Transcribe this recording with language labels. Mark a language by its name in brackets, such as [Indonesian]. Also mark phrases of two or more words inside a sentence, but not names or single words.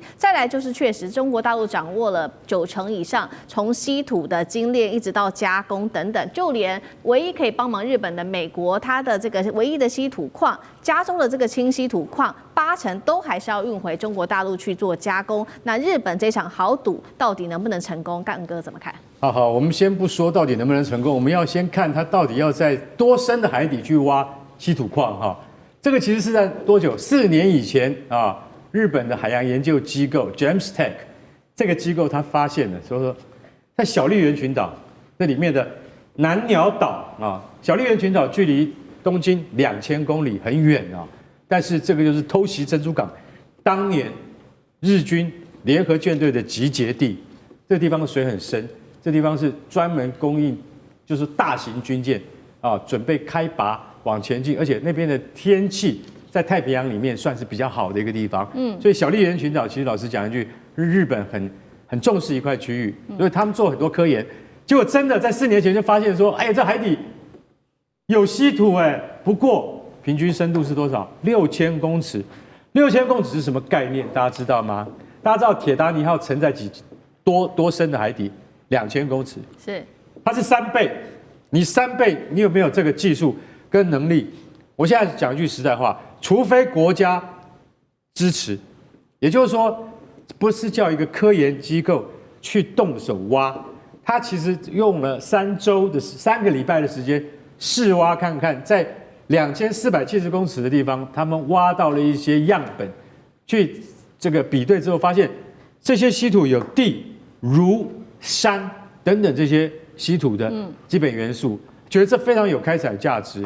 [Chinese] 再來就是確實中國大陸掌握了90%以上，從稀土的精煉一直到加工等等，就連唯一可以幫忙日本的美國，它的這個唯一的稀土礦，加州的這個輕稀土礦，80%都還是要運回中國大陸去做加工。那日本這場豪賭到底能不能成功？幹哥怎麼看？好，我們先不說到底能不能成功，我們要先看它到底要在多深的海底去挖稀土礦哈。這個其實是在多久？4年以前啊，日本的海洋研究機構 JAMSTEC 這個機構它發現了，說在小笠原群島那裡面的南鳥島啊，小笠原群島距離東京2000公里，很遠啊。但是這個就是偷襲珍珠港當年日軍聯合艦隊的集結地。這個地方的水很深，這個地方是專門供應就是大型軍艦啊，準備開拔往前進，而且那邊的天氣在太平洋裡面算是比較好的一個地方。所以小笠原群島其實老實講一句，日本很重視一塊區域，所以他們做很多科研，結果真的在4年前就發現說，哎呀，這海底有稀土哎，不過平均深度是多少？6000公尺。6000公尺是什麼概念？大家知道嗎？大家知道鐵達尼號沉在多深的海底？2000公尺，是，它是3倍。你3倍，你有沒有這個技術跟能力？我現在講一句實在話，除非國家支持，也就是說，不是叫一個科研機構去動手挖，它其實用了3個禮拜的時間試挖看看，在2470公尺的地方，他們挖到了一些樣本，去這個比對之后，發現這些稀土有地、如、山等等這些稀土的基本元素，覺得這非常有開採價值。